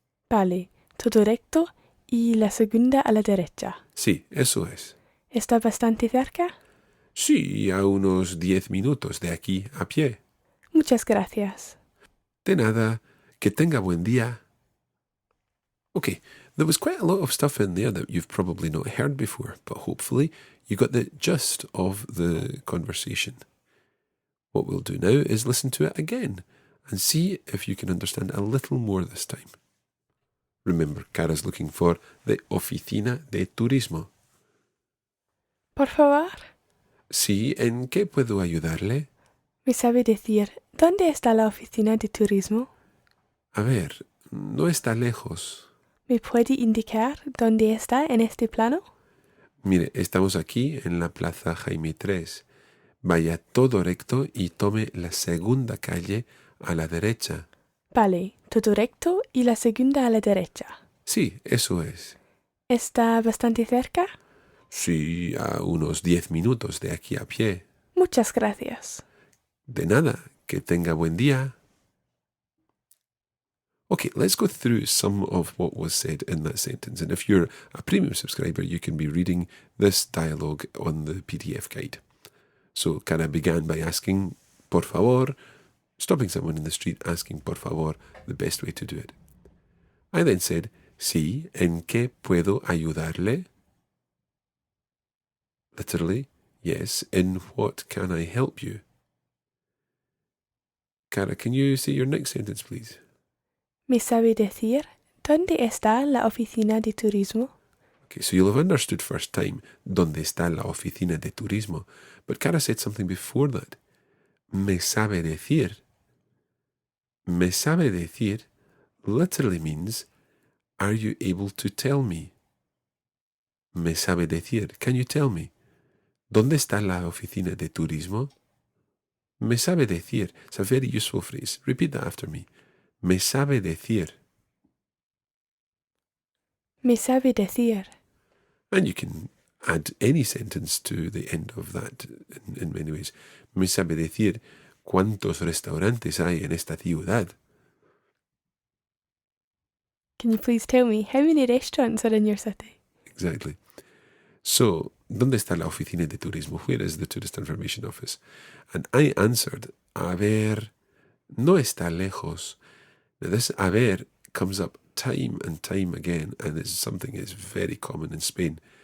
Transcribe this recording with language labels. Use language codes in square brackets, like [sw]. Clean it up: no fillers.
[es] Vale, todo recto y la segunda a la derecha. Sí, eso es. ¿Está bastante cerca? Sí, a unos 10 minutos de aquí a pie. Muchas gracias. De nada, que tenga buen día. [en] Okay, there was quite a lot of stuff in there that you've probably not heard before, but hopefully you got the gist of the conversation. What we'll do now is listen to it again and see if you can understand a little more this time. Remember, Cara's looking for the Oficina de Turismo. [es] Por favor, Sí, ¿en qué puedo ayudarle? ¿me sabe decir dónde está la oficina de turismo? A ver, no está lejos. ¿Me puede indicar dónde está en este plano? Mire, estamos aquí en la Plaza Jaime III. Vaya todo recto y tome la segunda calle a la derecha. Vale, todo recto y la segunda a la derecha. Sí, eso es. ¿Está bastante cerca? Sí, a unos 10 minutos de aquí a pie. Muchas gracias. De nada, que tenga buen día. [en] Okay, let's go through some of what was said in that sentence. And if you're a premium subscriber, you can be reading this dialogue on the PDF guide. So Cara began by asking, [es] por favor, [en] stopping someone in the street, asking por favor, the best way to do it. I then said, [es] sí, ¿en qué puedo ayudarle? [en] Literally, yes, in what can I help you? Cara, can you say your next sentence, please? [es] ¿Me sabe decir dónde está la oficina de turismo? [en] Okay, so you'll have understood first time, [es] ¿dónde está la oficina de turismo? [en] But Cara said something before that. [es] Me sabe decir. Me sabe decir [en] literally means, are you able to tell me? [es] Me sabe decir, [en] can you tell me? [es] ¿Dónde está la oficina de turismo? Me sabe decir. [en] It's a very useful phrase. Repeat that after me. [es] Me sabe decir. Me sabe decir. [en] And you can add any sentence to the end of that in many ways. [es] Me sabe decir cuántos restaurantes hay en esta ciudad. [en] Can you please tell me how many restaurants are in your city? Exactly. [es] So, ¿dónde está la oficina de turismo? [en] Where is the tourist information office? And I answered, [es] a ver, no está lejos. [en] Now this a ver comes up time and time again, and it's something that's very common in Spain.